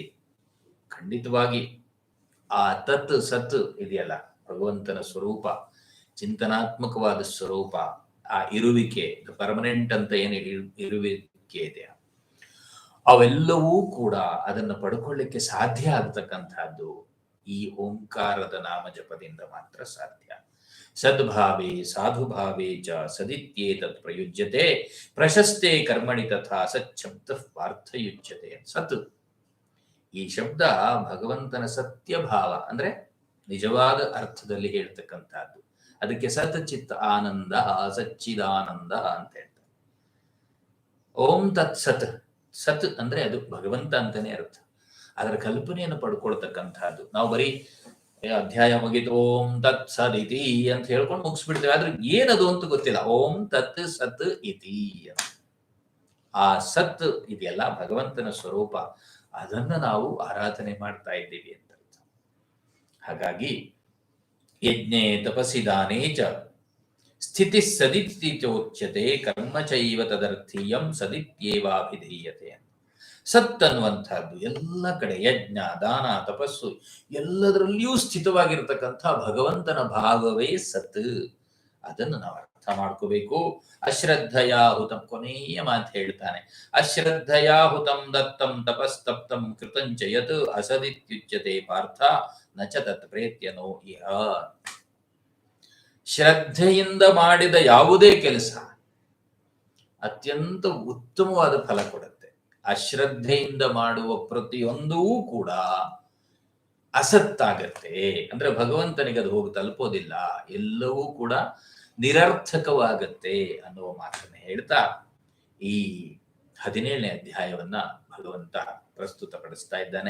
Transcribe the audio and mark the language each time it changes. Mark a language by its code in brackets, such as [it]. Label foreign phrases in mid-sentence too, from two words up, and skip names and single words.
[kn] ಖಂಡಿತವಾಗಿ ಆ ತತ್ ಸತ್ ಇದೆಯಲ್ಲ, ಭಗವಂತನ ಸ್ವರೂಪ, ಚಿಂತನಾತ್ಮಕವಾದ ಸ್ವರೂಪ, ಆ ಇರುವಿಕೆ, ಪರ್ಮನೆಂಟ್ ಅಂತ ಏನು ಇರುವಿಕೆ ಇದೆ, ಅವೆಲ್ಲವೂ ಕೂಡ ಅದನ್ನು ಪಡ್ಕೊಳ್ಳಿಕ್ಕೆ ಸಾಧ್ಯ ಆಗತಕ್ಕಂಥದ್ದು ಈ ಓಂಕಾರದ ನಾಮ ಜಪದಿಂದ ಮಾತ್ರ ಸಾಧ್ಯ. [sa] ಸದ್ಭಾವೇ ಸಾಧುಭಾವೇ ಚ ಸದಿತ್ಯೇತತ್ ಪ್ರಯುಜ್ಯತೆ ಪ್ರಶಸ್ತೆ ಕರ್ಮಣಿ ತಥಾ ಸಚ್ಛಬ್ದ ಪಾರ್ಥಯುಜ್ಯತೆ. [kn] ಸತ್, ಈ ಶಬ್ದ ಭಗವಂತನ ಸತ್ಯಭಾವ ಅಂದ್ರೆ ನಿಜವಾದ ಅರ್ಥದಲ್ಲಿ ಹೇಳ್ತಕ್ಕಂಥದ್ದು. ಅದಕ್ಕೆ [sa] ಸತ್ ಚಿತ್ ಆನಂದ, [kn] ಸಚ್ಚಿದಾನಂದ ಅಂತ ಹೇಳ್ತಾರೆ. [sa] ಓಂ ತತ್ ಸತ್. [kn] ಸತ್ ಅಂದ್ರೆ ಅದು ಭಗವಂತ ಅಂತಾನೆ ಅರ್ಥ. ಅದರ ಕಲ್ಪನೆಯನ್ನು ಪಡ್ಕೊಳ್ತಕ್ಕಂಥದ್ದು. ನಾವು ಬರೀ ಅಧ್ಯಾಯ ಮುಗಿದು [sa] ಓಂ ತತ್ ಸದಿತಿ [kn] ಅಂತ ಹೇಳ್ಕೊಂಡು ಮುಗಿಸ್ಬಿಡ್ತೇವೆ. ಆದ್ರೆ ಏನದು ಅಂತ ಗೊತ್ತಿಲ್ಲ. [sa] ಓಂ ತತ್ ಸತ್ ಇತಿ. [kn] ಆ ಸತ್ ಇದೆಯಲ್ಲ ಭಗವಂತನ ಸ್ವರೂಪ, ಅದನ್ನ ನಾವು ಆರಾಧನೆ ಮಾಡ್ತಾ ಇದ್ದೀವಿ ಅಂತ ಅರ್ಥ. [sa] ಹಾಗಾಗಿ ಯಜ್ಞೆ ತಪಸಿ ದಾನೇ ಚ ಸ್ಥಿತಿ ಸದಿತ್ಯೋಚ್ಯತೆ ಕರ್ಮ ಚೈವ ತದರ್ಥೀಯಂ ಸದಿತ್ಯೇವಾಭಿಧೀಯತೆ. [kn] ಸತ್ ಅನ್ನುವಂಥದ್ದು ಎಲ್ಲ ಕಡೆ ಯಜ್ಞ, ದಾನ, ತಪಸ್ಸು ಎಲ್ಲದರಲ್ಲಿಯೂ ಸ್ಥಿತವಾಗಿರ್ತಕ್ಕಂಥ ಭಗವಂತನ ಭಾಗವೇ ಸತ್. ಅದನ್ನು ನಾವು ಅರ್ಥ ಮಾಡ್ಕೋಬೇಕು. [sa] ಅಶ್ರದ್ಧಯಾ ಹುತಂ, [kn] ಕೊನೆಯ ಮಾತು ಹೇಳ್ತಾನೆ, [sa] ಅಶ್ರದ್ಧಯಾ ಹುತಂ ದತ್ತಂ ತಪಸ್ತಪ್ತಂ ಕೃತಂಚ ಯತ್ ಅಸದಿತ್ಯುಚ್ಯತೆ ಪಾರ್ಥ ನಚ ತತ್ ಪ್ರೇತ್ಯನೋ ಇಹ. [kn] ಶ್ರದ್ಧೆಯಿಂದ ಮಾಡಿದ ಯಾವುದೇ ಕೆಲಸ ಅತ್ಯಂತ ಉತ್ತಮವಾದ ಫಲ ಕೊಡುತ್ತೆ. ಅಶ್ರದ್ಧೆಯಿಂದ ಮಾಡುವ ಪ್ರತಿಯೊಂದೂ ಕೂಡ ಅಸತ್ತಾಗತ್ತೆ. ಅಂದ್ರೆ ಭಗವಂತನಿಗೆ ಅದು ಹೋಗಿ ತಲುಪೋದಿಲ್ಲ, ಎಲ್ಲವೂ ಕೂಡ ನಿರರ್ಥಕವಾಗತ್ತೆ ಅನ್ನುವ ಮಾತನ್ನ ಹೇಳ್ತಾ ಈ 17ನೇ ಅಧ್ಯಾಯವನ್ನ ಭಗವಂತ ಪ್ರಸ್ತುತಪಡಿಸ್ತಾ ಇದ್ದಾನೆ.